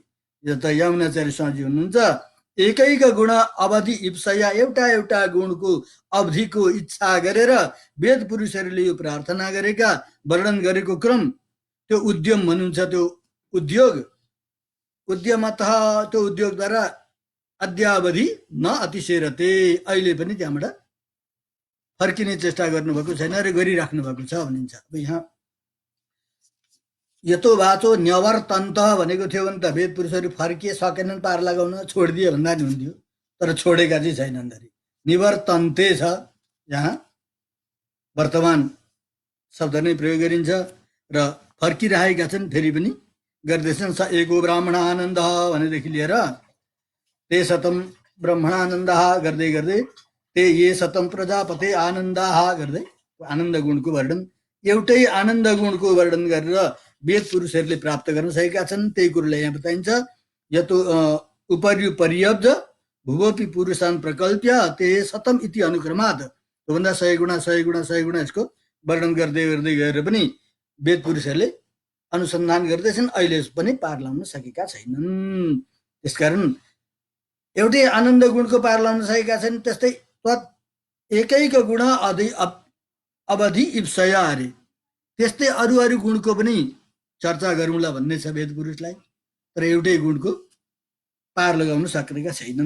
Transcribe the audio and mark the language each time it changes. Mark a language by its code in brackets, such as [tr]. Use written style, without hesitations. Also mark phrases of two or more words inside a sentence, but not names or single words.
[ne] यो त यमुनाचार्य स्वामी हुनुहुन्छ। [sa] एकैक गुण अवधि इप्सया, [ne] एउटा एउटा गुणको अवधिको इच्छा गरेर वेद पुरुषहरूले यो प्रार्थना गरेका, वर्णन गरेको क्रम त्यो उद्यम भन्नुहुन्छ। त्यो उद्योग उद्यमतः त्यो उद्योगद्वारा [sa] अद्यावधि न अतिशेरते, [ne] अहिले पनि त्यहाँबाट फर्किने चेष्टा गर्नुभएको छैन र गरिराख्नु भएको छ भनिन्छ। अब यहाँ [sa] यतो वाचो न्यवर्तन्त [ne] भनेको थियो भने त वेद पुरुषहरू फर्किए सकेनन् पार लगाउन, छोडिदिए भन्दा नि हुन्थ्यो, तर छोडेका चाहिँ छैनन् अरे। निवर्तन्ते छ, यहाँ वर्तमान शब्द नै प्रयोग गरिन्छ र फर्किरहेका छन्, फेरि पनि गर्दैछन्। [sa] स एको ब्राह्मण आनन्द [ne] भनेदेखि लिएर [sa] ते शतम ब्रह्मणानन्द [ne] गर्दै गर्दै [sa] ते ये शतम प्रजापते आनन्द [ne] गर्दै आनन्द गुणको वर्णन, एउटै आनन्द गुणको वर्णन गरेर वेद पुरुषहरूले प्राप्त गर्न सकेका छन्। त्यही कुरोलाई यहाँ बताइन्छ। [sa] यतो उपर्युपर्यब्ज भुवपि पुरुषान प्रकल्प्य ते शतम इति अनुक्रमात्, [ne] त्योभन्दा 100 गुणा 100 गुणा 100 गुणा यसको वर्णन गर्दै गर्दै गएर पनि वेद पुरुषहरूले अनुसन्धान गर्दैछन्, अहिले पनि पार लाउन सकेका छैनन्। त्यसकारण एउटै आनन्द गुणको पार लाउन सकेका छन्। त्यस्तै [sa] एकैक गुण अवधि इप्सया [ne] अरे, त्यस्तै अरू अरू गुणको पनि चर्चा गरौँला भन्ने छ वेद पुरुषलाई, तर एउटै गुणको पार लगाउन सकेका छैनन्।